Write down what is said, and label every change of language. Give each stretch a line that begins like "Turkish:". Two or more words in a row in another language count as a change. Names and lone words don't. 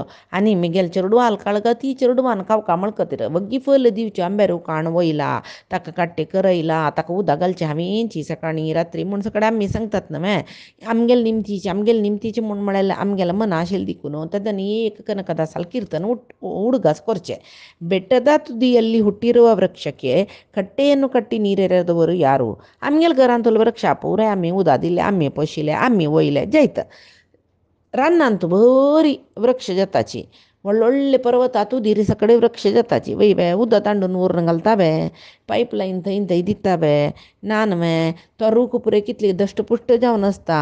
Konkani: आनी म्हगेले चेडवां काळगा ती चेडवान खावका म्हण खातीर वग्गी फल दिवची आंब्या रूख हाडून वयला, ताका काट्टे करयला, ताका उदक घालचें हांवेंची सकाळीं रात्री म्हूण सकाळीं आमी सांगतात न्हू हे. आमगेले निमतीची म्हूण म्हळ्यार आमगेलें मना आशिल्लें देखून तेदना एक कनकदासाल कीर्तन उडगास करचें.
Kannada: ಬೆಟ್ಟದ ತುದಿಯಲ್ಲಿ ಹುಟ್ಟಿರುವ ವೃಕ್ಷಕ್ಕೆ ಕಟ್ಟೆಯನ್ನು ಕಟ್ಟಿ ನೀರೆರೆದವರು ಯಾರು?
Konkani: आमगेल घरांत वृक्षा पुरे आमी उदक दिलें, आमी पोशिल्लें, आमी वयलें जैत. रानांत बरी वृक्ष जाताची, व्हडले पर्वता तुदीर सकडे वृक्ष जाताची. वय बे उदक तांडून व्हरून घालता बे, पायपलायन थंय थंय दिता बे, नान बे तो रूख पुरे कितले दष्टपुष्ट जावन आसता.